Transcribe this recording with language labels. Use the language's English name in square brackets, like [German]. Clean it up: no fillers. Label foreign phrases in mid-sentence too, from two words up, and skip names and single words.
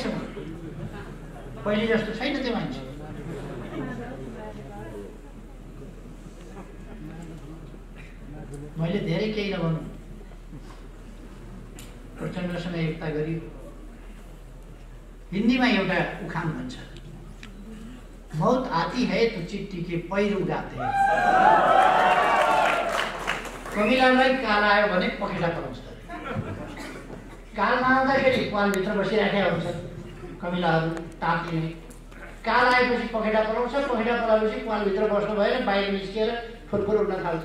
[Nepali] पहिले जस्तो छैन त्यो मान्छे। मैले धेरै केही नभनौँ, प्रचण्डसँग एकता गरियो। हिन्दीमा एउटा उखान भन्छ, [Hindi] मौत आती है तो चिट्ठी के पैर उगाते हैं। [Nepali] कमिलालाई काल आयो भने पखेटा पलाउँछ। काल नआउँदाखेरि पालभित्र बसिराखेका हुन्छन् कमिलाहरू टाँटिने। काल आएपछि पखेटा पलाउँछ, पखेटा पलाएपछि पालभित्र बस्नु भएर बाहिर निस्किएर फुरफुर उड्न थाल्छ।